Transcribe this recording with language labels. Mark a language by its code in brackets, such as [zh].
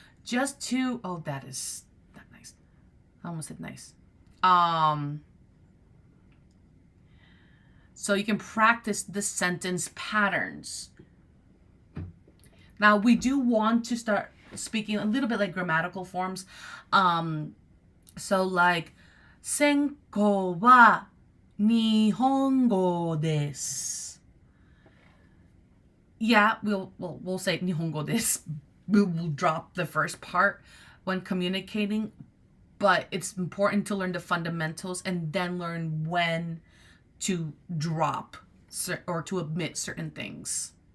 [en] Just to, oh, that is not nice. I almost said nice. So you can practice the sentence patterns. Now, we do want to start speaking a little bit like grammatical forms. So like, [ja] 専攻は日本語です. [en] Yeah, we'll say [ja] 日本語です. [en] We'll drop the first part when communicating, but it's important to learn the fundamentals and then learn when to drop or to omit certain things.